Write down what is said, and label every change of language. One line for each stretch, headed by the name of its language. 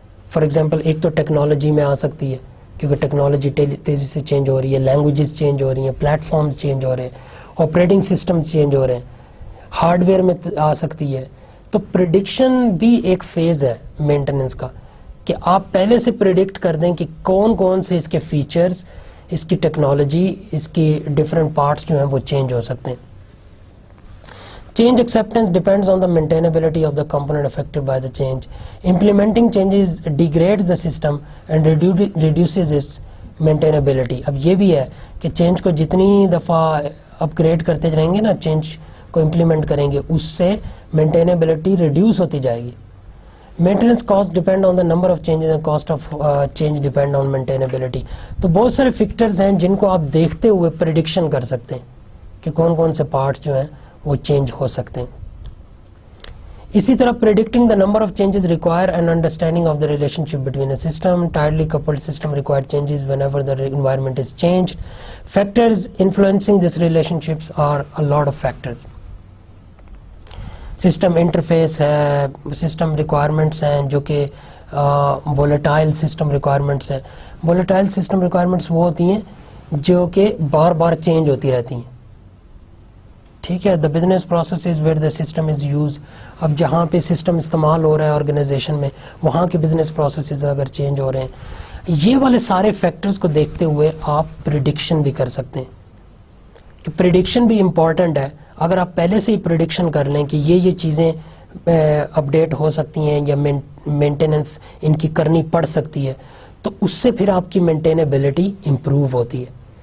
Urdu: For example ایک تو technology میں آ سکتی ہے, کیونکہ ٹیکنالوجی تیزی سے چینج ہو رہی ہے, لینگویجز چینج ہو رہی ہیں, پلیٹ فارمز چینج ہو رہے ہیں, آپریٹنگ سسٹم چینج ہو رہے ہیں. ہارڈ ویئر میں آ سکتی ہے. تو پریڈکشن بھی ایک فیز ہے مینٹیننس کا کہ آپ پہلے سے پریڈکٹ کر دیں کہ کون کون سے اس کے فیچرز, اس کی ٹیکنالوجی, اس کی ڈفرینٹ پارٹس جو ہیں وہ چینج ہو سکتے ہیں.
English: Change acceptance depends on the maintainability of the component affected by the change. Implementing changes degrades the system and reduces its maintainability.
Urdu: اب یہ بھی ہے کہ چینج کو جتنی دفعہ اپ گریڈ کرتے جائیں گے نا, چینج کو امپلیمنٹ کریں گے, اس سے مینٹینیبلٹی ریڈیوس ہوتی جائے گی.
English: Maintenance cost depend on the number of changes and cost of change depend on maintainability.
Urdu: تو بہت سارے فیکٹرز ہیں جن کو آپ دیکھتے ہوئے پریڈکشن کر سکتے ہیں کہ کون کون سے پارٹس جو ہیں وہ چینج ہو سکتے ہیں. اسی طرح
English: Predicting the number of changes require an understanding of the relationship between a system. Tightly coupled system require changes whenever the environment is changed. Factors influencing this relationships are a lot of factors.
Urdu: System interface ہے, system requirements ہیں جو کہ volatile system requirements ہیں. Volatile system requirements وہ ہوتی ہیں جو کہ بار بار چینج ہوتی رہتی ہیں. ٹھیک ہے.
English: The business processes where the system is use.
Urdu: اب جہاں پہ سسٹم استعمال ہو رہا ہے آرگنائزیشن میں, وہاں کے بزنس پروسیسز اگر چینج ہو رہے ہیں, یہ والے سارے فیکٹرز کو دیکھتے ہوئے آپ پریڈکشن بھی کر سکتے ہیں. کہ پریڈکشن بھی امپورٹنٹ ہے. اگر آپ پہلے سے ہی پریڈکشن کر لیں کہ یہ چیزیں اپڈیٹ ہو سکتی ہیں یا مینٹیننس ان کی کرنی پڑ سکتی ہے, تو اس سے پھر آپ کی مینٹینیبلٹی امپروو ہوتی ہے.